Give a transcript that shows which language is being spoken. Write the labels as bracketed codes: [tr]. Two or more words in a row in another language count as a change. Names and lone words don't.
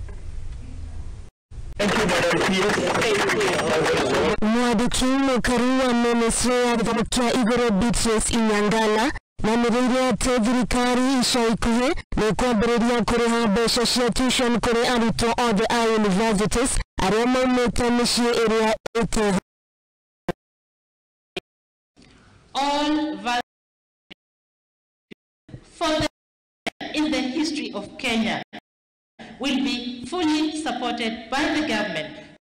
[ki] Mwandiki mukaru wa minisrty ya githomo kia iguru Beatrice Inyangala nianiriire ati thirikari ica ikuhi niikwambiriria kuriha beca cia tuition kuri arutwo othe a universities aria maumite micii iria itehotete. [en] All values in the history of Kenya will be fully supported by the government.